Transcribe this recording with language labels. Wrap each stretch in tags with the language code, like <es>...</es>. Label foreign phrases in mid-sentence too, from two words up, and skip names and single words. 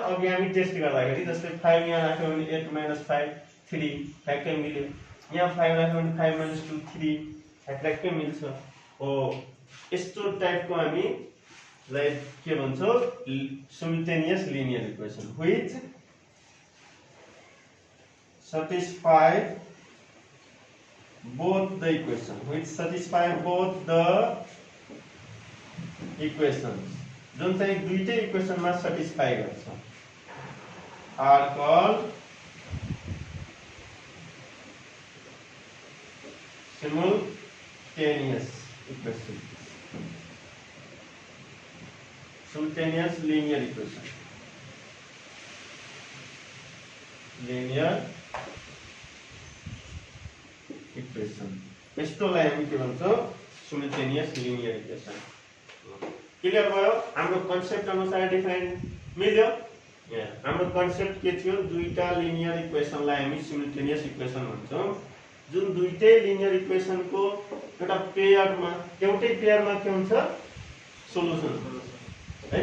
<ne>अघि हामी टेस्ट गर्दाखेरि जस्तै 5 यहाँ राख्यो भने 8 - 5 3 ठ्याक्कै मिल्यो। यहाँ 5 राख्यो भने 5 - 2 3 ठ्याक्कै मिल्छ। हो यस्तो टाइपको हामी लाई के भन्छौं</ne> <en>simultaneous linear equation which satisfy both the equations</en> <ne>जुन चाहिँ दुईटै इक्वेसनमा सटिस्फाई गर्छ</ne> <en>are called simultaneous equation, simultaneous linear equation, linear equation।</en> <ne>यस्तोलाई हामी के भन्छौं</ne> <en>simultaneous linear equation।</en> <ne>क्लियर भयो? हाम्रो कन्सेप्ट अनुसार डिफाइन मिल्यो। हाम्रो कन्सेप्ट के थियो दुईटा लिनियर इक्वेसनलाई हामी</ne> <en>simultaneous equation</en> <ne>भन्छौं जुन दुईटै लिनियर इक्वेसनको एउटा पेयरमा एउटै पेयरमा के हुन्छ सोलुसन हैन।</ne>